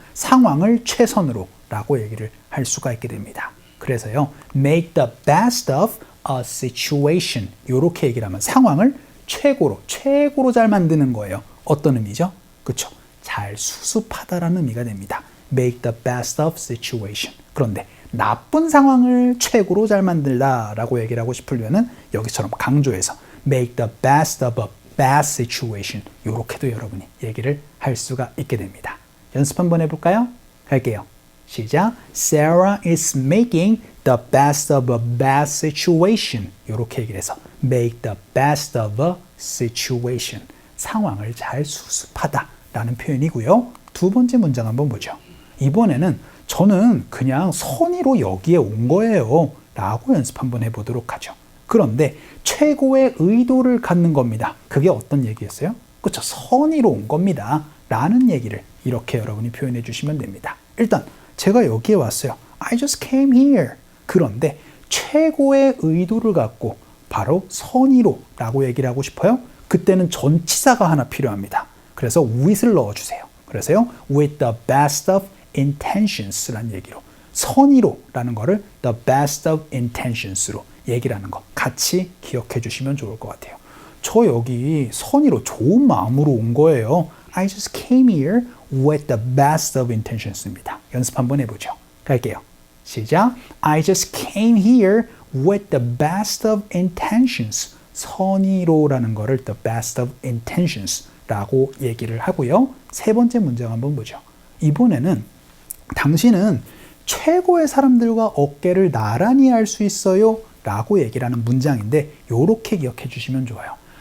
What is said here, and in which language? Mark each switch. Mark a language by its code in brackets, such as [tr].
[ko] 상황을 최선으로 라고 얘기를 할 수가 있게 됩니다. 그래서요, make the best of a situation, 이렇게 얘기를 하면 상황을 최고로 잘 만드는 거예요. 어떤 의미죠? 그렇죠? 잘 수습하다라는 의미가 됩니다. [en] make the best of situation. [ko] 그런데 나쁜 상황을 최고로 잘 만들다 라고 얘기를 하고 싶으려면 여기처럼 강조해서 make the best of a bad situation, 이렇게도 여러분이 얘기를 할 수가 있게 됩니다. 연습 한번 해볼까요? 갈게요. 시작. [en] Sarah is making the best of a bad situation. [ko] 이렇게 얘기를 해서 make the best of a situation. 상황을 잘 수습하다 라는 표현이고요. 두 번째 문장 한번 보죠. 이번에는 저는 그냥 선의로 여기에 온 거예요 라고 연습 한번 해보도록 하죠. 그런데 최고의 의도를 갖는 겁니다. 그게 어떤 얘기였어요? 그렇죠. 선의로 온 겁니다 라는 얘기를 이렇게 여러분이 표현해 주시면 됩니다. 일단 제가 여기에 왔어요. [en] I just came here. [ko] 그런데 최고의 의도를 갖고 바로 선의로 라고 얘기를 하고 싶어요. 그때는 전치사가 하나 필요합니다. 그래서 with을 넣어주세요. 그래서요, with the best of intentions 라는 얘기로 선의로 라는 거를 the best of intentions 로 얘기를 하는 거 같이 기억해 주시면 좋을 것 같아요. 저 여기 선의로 좋은 마음으로 온 거예요. [en] I just came here with the best of intentions입니다. [ko] 연습 한번 해보죠. 갈게요. 시작. [en] I just came here with the best of intentions. [ko] 선의로라는 거를 the best of intentions 라고 얘기를 하고요. 세 번째 문장 한번 보죠. 이번에는 당신은 최고의 사람들과 어깨를 나란히 할 수 있어요 라고 얘기를 하는 문장인데 이렇게 기억해 주시면 좋아요.